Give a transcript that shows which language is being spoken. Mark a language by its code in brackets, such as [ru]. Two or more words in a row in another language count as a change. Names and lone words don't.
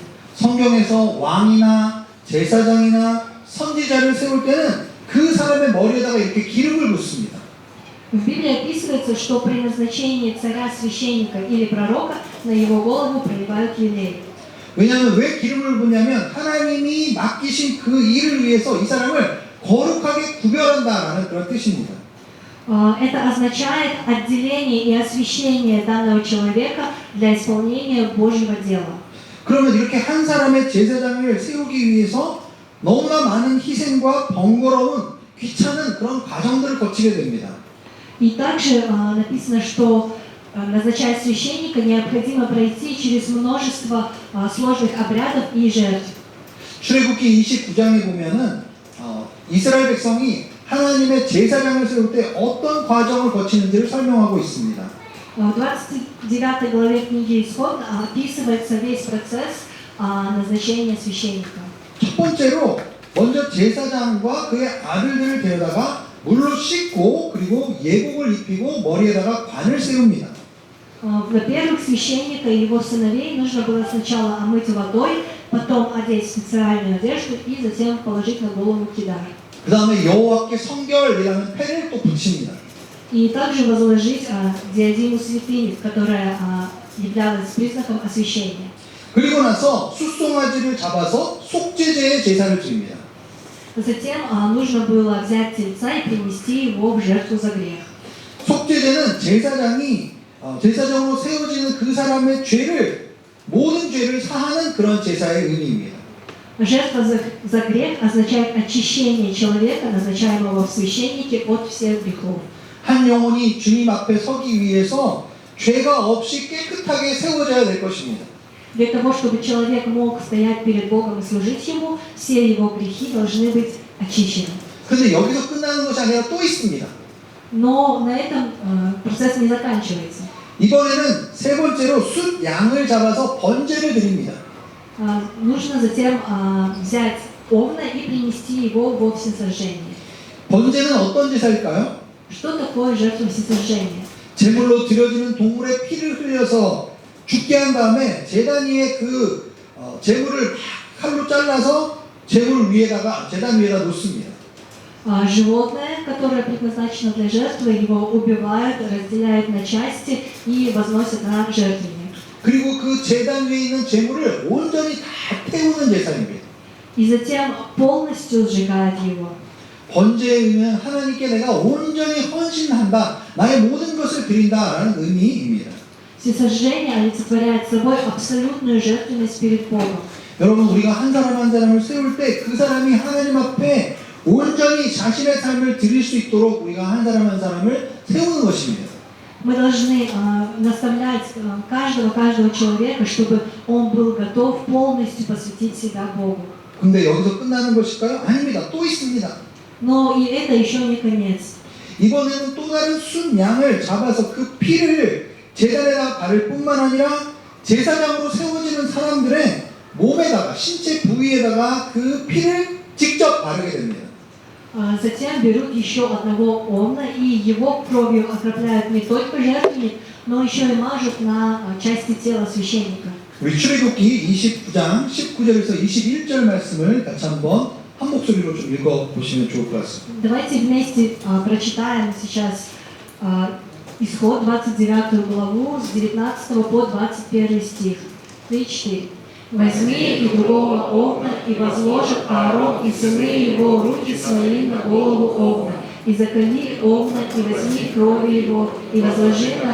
[ko] 성경에서 왕이나 제사장이나 선지자를 세울 때는 그 사람의 머리에다가 이렇게 기름을 붓습니다. [ru] В Библии описывается, что при назначении царя, священника или пророка на его голову проливают елей. [ko] 왜냐하면 왜 기름을 붓냐면 하나님이 맡기신 그 일을 위해서 이 사람을 거룩하게 구별한다라는 그런 뜻입니다. [ru] Это означает отделение и освящение данного человека для исполнения Божьего дела. [ko] 그러면 이렇게 한 사람의 제사장을 세우기 위해서 너무나 많은 희생과 번거로운 귀찮은 그런 과정들을 거치게 됩니다. [ru] И также написано, что назначая священника, необходимо пройти через множество сложных обрядов и жертв. [ko] 출애굽기 29장에 보면은 이스라엘 백성이 하나님의 제사장을 세울 때 어떤 과정을 거치는지를 설명하고 있습니다. [ru] В 29 главе книги Исход описывается весь процесс назначения священника. [ko] 첫 번째로 먼저 제사장과 그의 아들들을 데려다가 물로 씻고 그리고 예복을 입히고 머리에다가 관을 세웁니다. [ru] Во-первых, священника и его сыновей нужно было сначала омыть водой, потом одеть специальную одежду и затем положить на голову кидар. [ko] 그 다음에 여호와께 성결이라는 패를 또 붙입니다. [ru] И также возложить диадему святыни, которая являлась признаком освящения. [ko] 그리고 나서 숫송아지를 잡아서 속죄제의 제사를 드립니다. [ru] Затем нужно было взять тельца и принести его в жертву за грех. [ko] 속죄제는 제사장으로 세워지는 그 사람의 모든 죄를 사하는 그런 제사의 의미입니다. [ru] Жертва за грех означает очищение человека, назначаемого в священнике, от всех грехов. [ko] 한 영혼이 주님 앞에 서기 위해서 죄가 없이 깨끗하게 세워져야 될 것입니다. [ru] Для того, чтобы человек мог стоять перед Богом и служить Ему, все его грехи должны быть очищены. [ko] 그런데 여기서 끝나는 것이 아니라 또 있습니다. [ru] Но на этом процесс не заканчивается. [ko] 이번에는 세 번째로 숫 양을 잡아서 번제를 드립니다. [ru] Нужно затем взять овна и принести его во всесожжение. [ko] 번제는 어떤 제사일까요? [ru] Что такое жертва всесожжения? [ko] 제물로 드려지는 동물의 피를 흘려서 죽게 한 다음에 제단 위에 그 제물을 칼로 잘라서 제단 위에다 놓습니다. [ru] Животное, которое предназначено для жертвы, его убивают, разделяют на части и возносят на жертвенник. [ko] 그리고 그 제단 위에 있는 재물을 온전히 다 태우는 제사입니다. [ru] И затем полностью сжигает его. [ko] 번제에 의하면 하나님께 내가 온전히 헌신한다, 나의 모든 것을 드린다라는 의미입니다. [ru] Всесожжение олицетворяет собой абсолютную жертвенность перед Богом. [ko] 여러분, 우리가 한 사람 한 사람을 세울 때 그 사람이 하나님 앞에 온전히 자신의 삶을 드릴 수 있도록 우리가 한 사람 한 사람을 세우는 것입니다. [ru] Мы должны наставлять каждого человека, чтобы он был готов полностью посвятить себя Богу. [ko] 근데 여기서 끝나는 것일까요? 아닙니다. 또 있습니다. [ru] Но и это еще не конец. [ko] 이번에는 또 다른 순양을 잡아서 그 피를 제단에다 바를 뿐만 아니라 제사장으로 세워지는 사람들의 몸에다가, 신체 부위에다가 그 피를 직접 바르게 됩니다. [ru] Затем берут еще одного овна и его кровью окропляют не только жертвенник, но еще и мажут на части тела священника. [ko] 우리 출애굽기 29장 19절에서 21절 말씀을 같이 한번 한 목소리로 좀 읽어보시면 좋을 것 같습니다. [ru] Давайте вместе прочитаем сейчас Исход 29 главу с 19 по 21 стих. 3-4. «Возьми и другого овна, и возложит Аарон и сыны его руки свои на голову овна, и заколи овна, и возьми крови его, и возложи на